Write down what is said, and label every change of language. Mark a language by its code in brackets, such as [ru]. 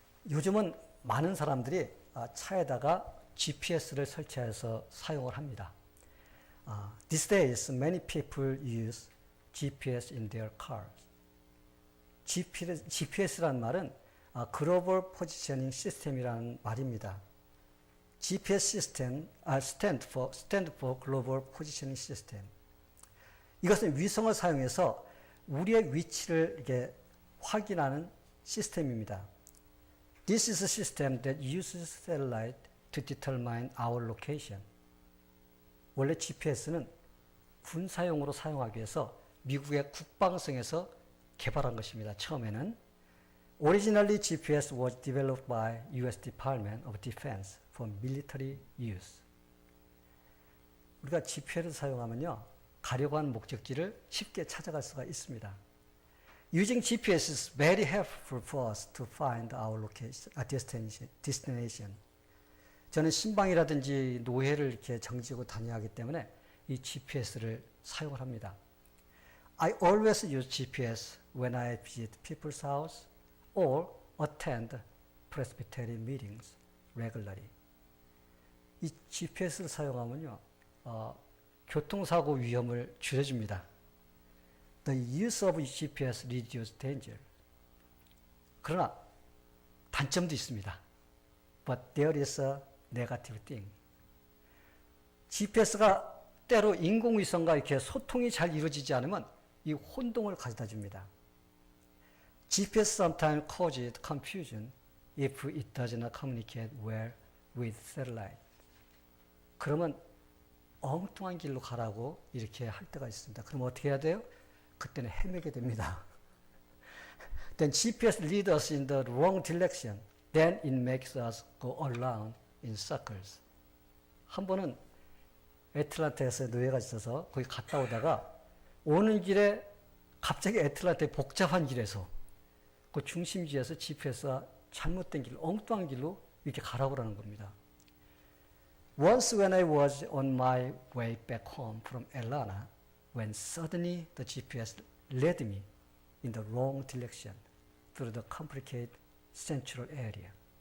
[ko] 요즘은 많은 사람들이 차에다가 GPS를 설치해서 사용을 합니다. [en] These days, many people use GPS in their cars. [ko] GPS라는 말은 Global Positioning System이라는 말입니다. [en] GPS system stand for Global Positioning System. [ko] 이것은 위성을 사용해서 우리의 위치를 이렇게 확인하는 시스템입니다. [en] This is a system that uses satellite to determine our location. [ko] 원래 GPS는 군사용으로 사용하기 위해서 미국의 국방성에서 개발한 것입니다. 처음에는. [en] Originally, GPS was developed by U.S. Department of Defense for military use. [ko] 우리가 GPS를 사용하면요, 가려고 하는 목적지를 쉽게 찾아갈 수가 있습니다. [en] Using GPS is very helpful for us to find our location, destination. [ko] 저는 신방이라든지 노예를 이렇게 정지하고 다녀야 하기 때문에 이 GPS를 사용을 합니다. [en] I always use GPS when I visit people's house or attend Presbyterian meetings regularly. [ko] 이 GPS를 사용하면요, 교통사고 위험을 줄여줍니다. [en] The use of GPS reduces danger. [ko] 그러나 단점도 있습니다. [en] But there is a negative thing. [ko] GPS가 때로 인공위성과 이렇게 소통이 잘 이루어지지 않으면 이 혼동을 가져다 줍니다. [en] GPS sometimes causes confusion if it does not communicate well with satellite. [ko] 그러면 엉뚱한 길로 가라고 이렇게 할 때가 있습니다. 그럼 어떻게 해야 돼요? 그때는 헤매게 됩니다. [en] Then GPS leads us in the wrong direction. Then it makes us go around in circles. [ko] 한 번은 애틀란타에서 노예가 있어서 거기 갔다 오다가 오는 길에 갑자기 애틀란타의 복잡한 길에서 그 중심지에서 GPS가 잘못된 길, 엉뚱한 길로 이렇게 가라고 하는 겁니다. [en] Once when I was on my way back home from Atlanta, when suddenly the GPS led me in the wrong direction through the complicated central area.